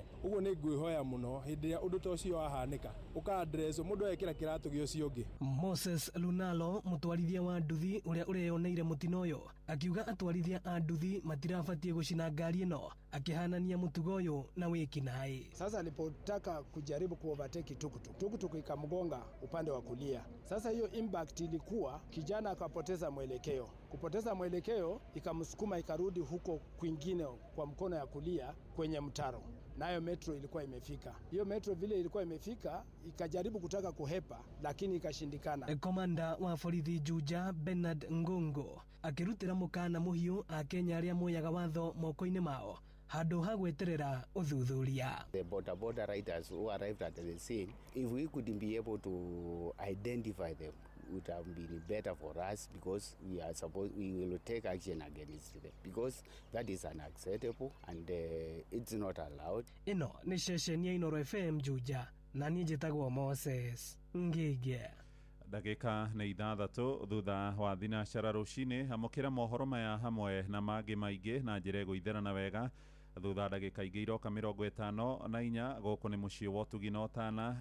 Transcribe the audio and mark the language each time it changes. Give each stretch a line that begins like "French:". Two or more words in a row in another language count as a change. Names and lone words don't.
Kikuyu: Ũguo nĩ ngwĩhoya mũno hĩndĩ ĩrĩa ũndũ ta ũcio wahanĩka ũka-address mũndũ ekĩra kĩratũ gĩa ũcio ũngĩ. Moses Lunalo mũtwarithia wa nduthi ũrĩa ũreyoneire mũtino ũyũ akiuga atwarithia a nduthi matirabatiĩ gũcina ngari ĩno, akihanania mũtugo ũyũ na wĩkinaĩ.
Swahili: Sasa alipotaka kujaribu kuovertake tukutuku ikamgonga upande wa kulia. Sasa hiyo impact ilikuwa kijana akapoteza mwelekeo. Kupoteza mwelekeo ikamsukuma ikarudi huko kwingine kwa mkono ya kulia kwenye mtaro. Nayo metro ilikuwa imefika. Hiyo metro vile ilikuwa imefika ikajaribu kutaka kuhepa lakini ikashindikana.
Kikuyu: Komanda wa borithi Juja Bernard Ngongo akirutira mukana muhiu a Kenya arĩa moyaga watho moko-inĩ mao handũ ha gweterera ũthuthuria.
English: The border riders who arrived at the scene, if we could be able to identify them, it would have been better for us because we will take action against them because that is unacceptable and it's not allowed.
Kikuyu: Ino nĩ ceceni ya Inooro FM Juja na niĩ njĩtagwo Moses Ngige. Ndagĩka nĩ 6 thutha wa thinacara rũcinĩ. Amũkĩra mohoro maya hamwe na mangĩ maingĩ na njĩra gũitherana wega thutha ndagĩka ingĩ iroka 54 gũkũ nĩ mũciĩ wa Ũtugi na Otana.